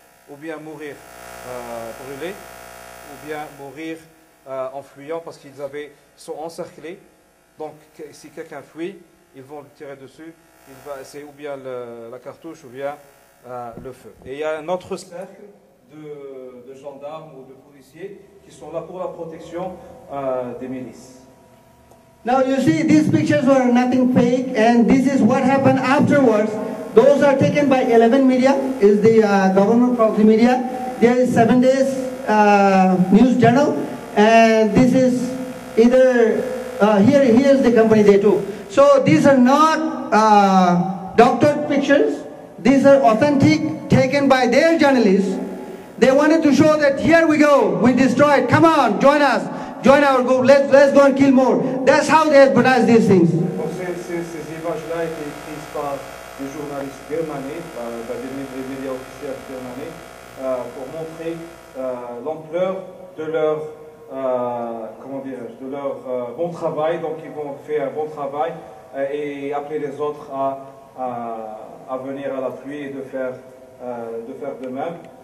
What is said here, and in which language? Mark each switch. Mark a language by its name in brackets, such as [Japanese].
[French] Ou bien mourir brûlés, ou bien mourir en fuyant parce qu'ils sont encerclés. Donc si quelqu'un fuit, ils vont le tirer dessus. C'est ou bien la cartouche ou bien le feu. Et il y a un autre cercle de gendarmes ou de policiers qui sont là pour la protection des milices. [English] Now you see, these pictures were nothing fake, and this is what happened afterwards. Those are taken by 11 media, is the government proxy media. There is 7 days news journal, and this is either, here is the company they took. So these are not doctored pictures. These are authentic, taken by their journalists. They wanted to show that here we go, we destroyed, come on, join us, join our group, let's go and kill more. That's how they advertise these things. [French] Donc ces images-là étaient prises par des journalistes birmanais, par des médias officiels birmanais, pour montrer l'ampleur de leur comment dirais-je, de leur bon travail. Donc ils vont faire un bon travail et appeler les autres à venir à l'appui et de faire de même.